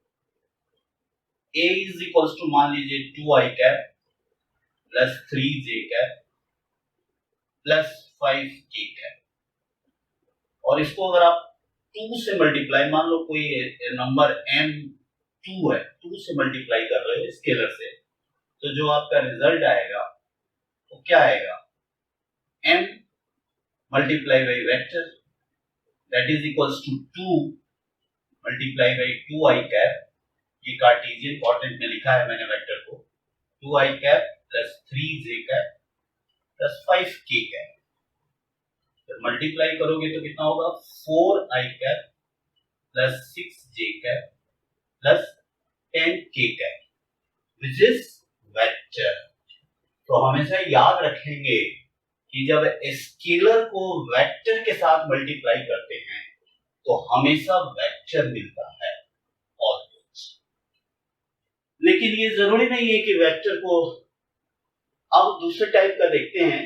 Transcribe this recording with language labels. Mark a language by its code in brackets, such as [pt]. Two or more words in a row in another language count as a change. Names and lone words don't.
[en] a is equals to [hi] मान लीजिए [en] 2i cap plus 3j cap plus 5k cap. [hi] और इसको अगर आप 2 से मल्टीप्लाई, मान लो कोई नंबर m2 है, 2 से मल्टीप्लाई कर रहे हो स्केलर से, तो जो आपका रिजल्ट आएगा वो क्या आएगा? [en] m multiplied by vector, that is equals to 2 multiplied by 2i cap. [hi] ये [en] Cartesian coordinate [hi] में लिखा है मैंने वेक्टर को. [en] 2i cap plus 3j cap plus 5k cap. [hi] जब मल्टीप्लाई करोगे तो कितना होगा? [en] 4i cap plus 6j cap plus 10k cap, which is vector. [hi] तो हमेशा याद रखेंगे कि जब स्केलर को वेक्टर के साथ मल्टीप्लाई करते हैं तो हमेशा वेक्टर मिलता है ऑलवेज. लेकिन ये जरूरी नहीं है कि वेक्टर को, अब दूसरे टाइप का देखते हैं.